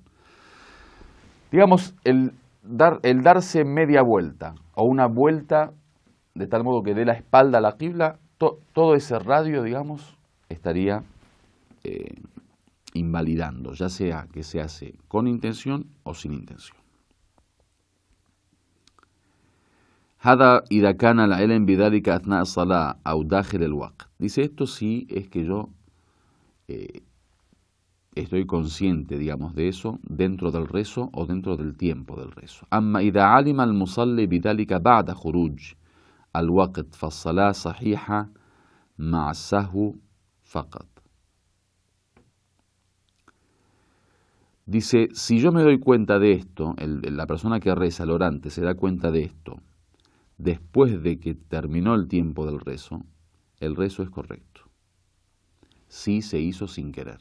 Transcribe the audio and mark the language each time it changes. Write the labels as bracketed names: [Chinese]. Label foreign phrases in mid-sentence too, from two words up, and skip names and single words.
[Spanish] Digamos, el darse media vuelta o una vuelta de tal modo que dé la espalda a la qibla, todo ese radio, digamos, estaría invalidando, ya sea que se hace con intención o sin intención. [Arabic] هذا إذا كان العلم بذلك أثناء الصلاة أو داخل الوقت. [Spanish] Dice, esto sí es que yo estoy consciente, digamos, de eso dentro del rezo o dentro del tiempo del rezo. [Arabic] أما إذا علم المصلي بذلك بعد خروج الوقت فالصلاة صحيحة مع السهو فقط. [Spanish] Dice, si yo me doy cuenta de esto, la persona que reza, el orante, se da cuenta de esto, después de que terminó el tiempo del rezo, el rezo es correcto. Si se hizo sin querer.